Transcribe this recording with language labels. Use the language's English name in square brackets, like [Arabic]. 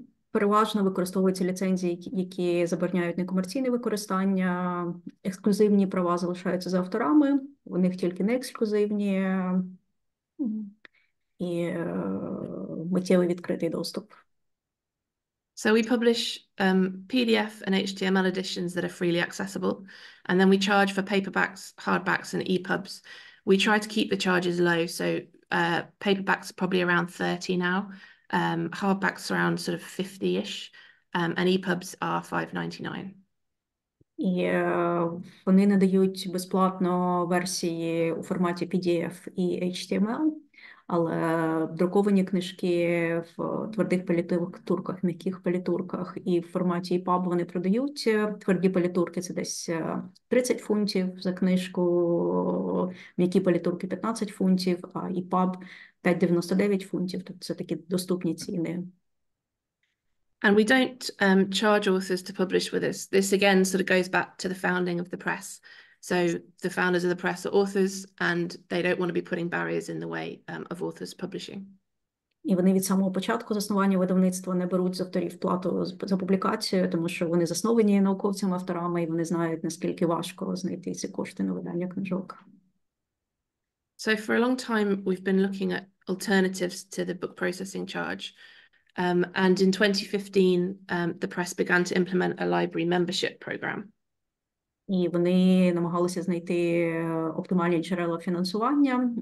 [Ukrainian] Переважно використовуються ліцензії, які забороняють некомерційне використання. Ексклюзивні права залишаються за авторами, у них тільки не ексклюзивні і миттєвий відкритий доступ. [English] So we publish PDF and HTML editions that are freely accessible, and then we charge for paperbacks, hardbacks, and EPUBs. We try to keep the charges low, so paperbacks are probably around 30 now, hardbacks around sort of 50-ish, and EPUBs are $5.99. [Ukrainian] І вони надають безплатно версії у форматі PDF і HTML, але друковані книжки в твердих палітурках, м'яких палітурках і в форматі EPUB вони продають. Тверді палітурки – це десь 30 фунтів за книжку, м'які палітурки – 15 фунтів, а EPUB – 5,99 фунтів. Тобто це такі доступні ціни. [English] And we don't charge authors to publish with us. This again sort of goes back to the founding of the press. So the founders of the press are authors and they don't want to be putting barriers in the way of authors publishing. [Ukrainian] І вони від самого початку заснування видавництва не беруть з авторів плату за публікацію, тому що вони засновані науковцями-авторами, і вони знають, наскільки важко знайти ці кошти на видання книжок. [English] So for a long time, we've been looking at alternatives to the book processing charge. And in 2015, the press began to implement a library membership program. [Ukrainian] І вони намагалися знайти оптимальні джерела фінансування.